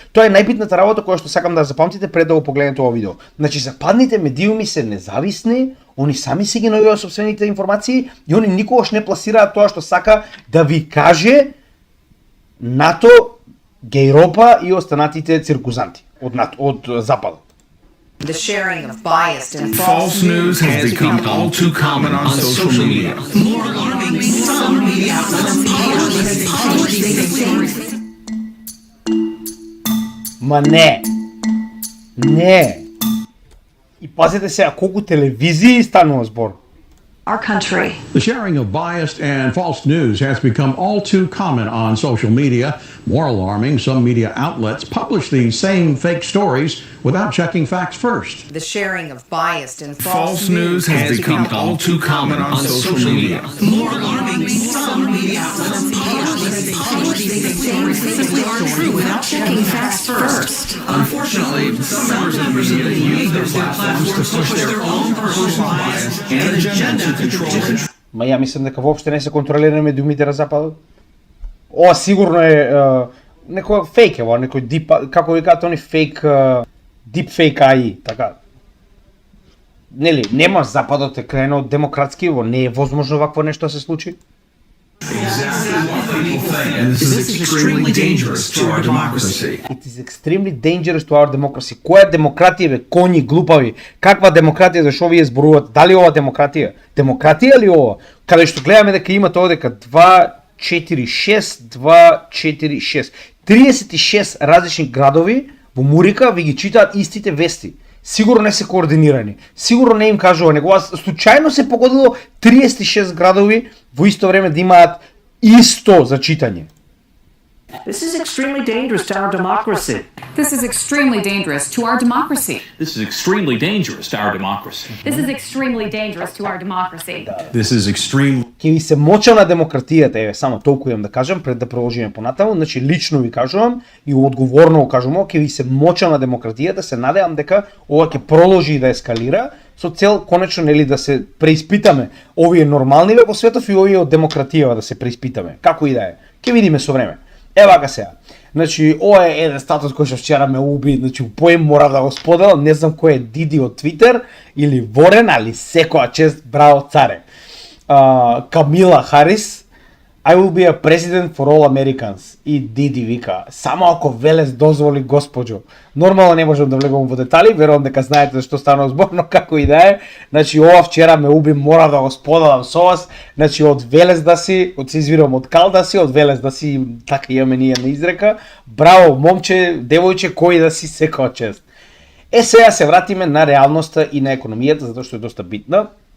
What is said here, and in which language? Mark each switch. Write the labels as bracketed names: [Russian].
[Macedonian] Тоа е најбитната работа која што сакам да запамтите пред да го погледнете ова видео. Значи западните медиуми се независни, они сами си ги наоѓаат собствените информации и они никогаш не пласираат тоа што сака да ви каже НАТО, Гејропа и останатите циркузанти од западот. [English] The sharing of biased and False news has become all too common on social media. More alarming, some media outlets publish these things. [Macedonian] Ма не. И пазете сега колку телевизии станува збор. [English] Our country. The sharing of biased and false news has become all too common on social media. More alarming, some media outlets publish these same fake stories without checking facts first. The sharing of biased and False news has become all too common on social media. More alarming, some media outlets publish these things simply aren't true without checking facts first. Unfortunately, some members of the media use their platforms to push their own personal bias and agenda to control. [Macedonian] Ма ја мислам дека воопште не се контролира медиумите на западот. Ова сигурно е некој фейк ево, некој дип, како викаат они фейк, дип фейк AI, така. Нели, нема западот е крено демократски, во не е возможно вакво нешто да се случи. [English] And this is extremely dangerous to our democracy. It is extremely dangerous to our democracy. [Macedonian] Која демократија бе, коњи, глупави? Каква демократија, зашо вие зборувате? Дали ова демократија? Демократија ли ова? Каде што гледаме дека има тоа дека 246 36 различни градови во Мурика ви ги читаат истите вести. Сигурно не се координирани. Сигурно не им кажува него. Случајно се погодило 36 градови во исто време да имаат исто за читање. [English] This is extremely dangerous to our democracy. This is extremely dangerous to our democracy. This is extremely dangerous to our democracy. This is extremely dangerous to our democracy. This is extreme. [Macedonian] Ќе ви се моча на демократијата, еве само толку имам да кажам пред да продолжиме понатаму, значи лично ви кажувам и одговорно го кажувам, ќе ви се моча на демократијата, се надевам дека ова ќе продолжи да ескалира со цел конечно нели да се преиспитаме овие нормални во светов и овие од демократија да се преиспитаме. Како и да е. Ќе видиме со време. Ева га сега. Значи, ова е еден статус кој што вчера ме уби, значи поем мора да го споделам, не знам кој е Диди од Твитер или Ворен, али секоја чест, браво царе. [English] Камила Харис, I will be a president for all Americans. [Macedonian] И Диди вика, само ако Велес дозволи госпоđo. Нормално не можам да влегувам во детали, верувам дека знаете што станува збор, но како и да е. Значи ова вчера ме уби, мора да го споделам со вас. Значи од Велес да си, од се извирам од Кал да си, од Велес да си, така имаме ние на изрека. Браво, момче, девојче, кој да си, секоја чест. Сега се вратиме на реалноста и на економијата, затоа што е доста битна.